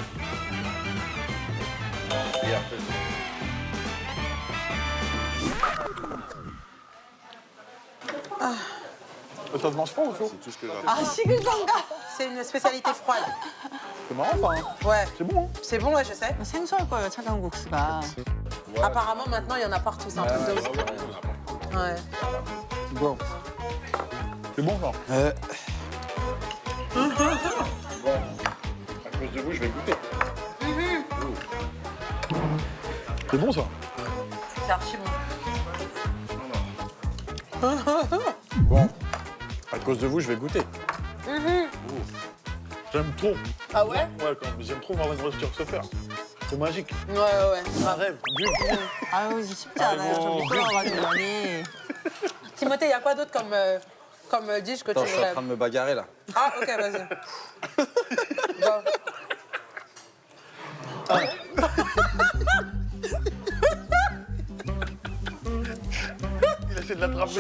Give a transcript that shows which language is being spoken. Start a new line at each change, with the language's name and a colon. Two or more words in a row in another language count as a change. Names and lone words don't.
French: Et après. Ça se mange pas au chaud? C'est tout ce que j'ai. Ah, 시글건가. C'est une spécialité froide. C'est marrant, ça. Hein. Ouais. C'est bon, hein? C'est bon, ouais, je sais.
Korean: 생소할 거예요, 차가운 국수가.
French: Apparemment, maintenant, il y en a partout. C'est un truc de ouf. Ouais. Bon. C'est bon, ça? Bon. À cause de vous, je vais goûter. C'est bon, ça? C'est archi bon. Bon, à cause de vous, je vais goûter. J'aime trop. Ah ouais? Ouais, quand j'aime trop voir une rupture se faire. C'est magique. Ouais. C'est un rêve.
Korean: 아유, 이제 쉽지 않아요. 저 미끄러워가지고 많이.
French: Timothée, il y a quoi d'autre comme dish que Attends, tu je suis en voudrais? train de me bagarrer là. Ah, ok, vas-y. Go. Il essaie de l'attraper.